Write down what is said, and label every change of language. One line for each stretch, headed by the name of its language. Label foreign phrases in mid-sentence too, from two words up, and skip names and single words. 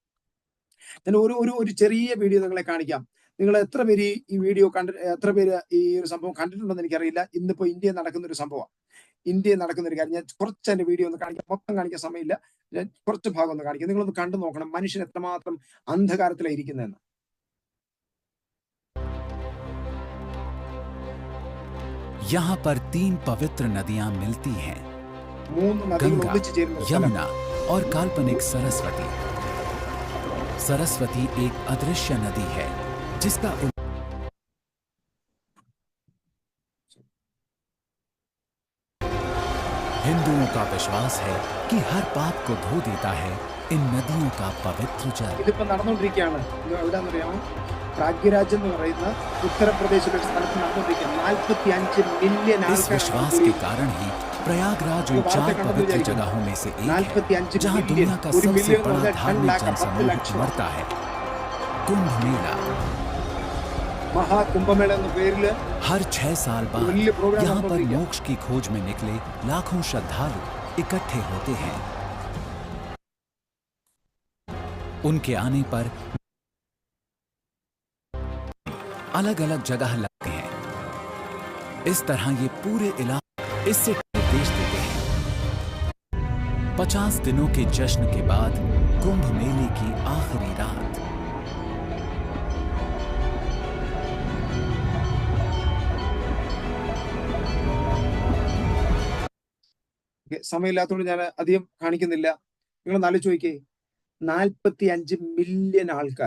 Malayalam: ഞാൻ ഒരു ചെറിയ വീഡിയോ നിങ്ങളെ കാണിക്കാം. നിങ്ങൾ എത്ര പേര് ഈ വീഡിയോ എത്ര പേര് ഈ ഒരു സംഭവം കണ്ടിട്ടുണ്ടെന്ന് എനിക്കറിയില്ല. ഇന്നിപ്പോ ഇന്ത്യയിൽ നടക്കുന്ന ഒരു സംഭവം, ഇന്ത്യയിൽ നടക്കുന്ന ഒരു കാര്യം. ഞാൻ കുറച്ച് എന്റെ വീഡിയോ ഒന്ന് കാണിക്കാം, മൊത്തം കാണിക്കാൻ സമയമില്ല, ഞാൻ കുറച്ച് ഭാഗം ഒന്ന് കാണിക്കാം. നിങ്ങളൊന്ന് കണ്ടു നോക്കണം മനുഷ്യൻ എത്രമാത്രം അന്ധകാരത്തിലാണ് ഇരിക്കുന്നതെന്ന്.
Hindi: यहाँ पर 3 पवित्र नदियां मिलती हैं, गंगा, यमुना और काल्पनिक सरस्वती। सरस्वती एक अदृश्य नदी है जिसका हिंदुओं का विश्वास है कि हर पाप को धो देता है इन नदियों का पवित्र जल।
Malayalam: ഇതിപ്പോ നടന്നുകൊണ്ടിരിക്കുകയാണ്. എവിടെയാണെന്നറിയാമോ? പ്രാഗ്യരാജ് എന്ന് പറയുന്ന ഉത്തർപ്രദേശിലെ ഒരു സ്ഥലത്ത് നടന്നുകൊണ്ടിരിക്കുക. 45 മില്യൺ
Hindi: इस विश्वास के कारण ही प्रयागराज उन 4 पवित्र जगहों में से एक है जहां दुनिया का सबसे बड़ा धार्मिक जनसमूह मरता है। कुंभ मेला
Malayalam: മഹാകുംഭമേള എന്ന പേരില്
Hindi: हर 6 साल बाद
Malayalam: വലിയ പ്രോഗ്രാം
Hindi: यहाँ पर मोक्ष की खोज में निकले लाखों श्रद्धालु इकट्ठे होते हैं। उनके आने पर अलग अलग जगह लगते हैं। इस तरह ये पूरे इलाके इससे निर्देश देते हैं। 50 दिनों के जश्न के बाद कुंभ मेले की आखिरी रात
Malayalam: സമയമില്ലാത്തതുകൊണ്ട് ഞാൻ അധികം കാണിക്കുന്നില്ല. നിങ്ങൾ ആലോചിച്ച് നോക്കിയേ, 45 മില്യൺ ആൾക്കാർ.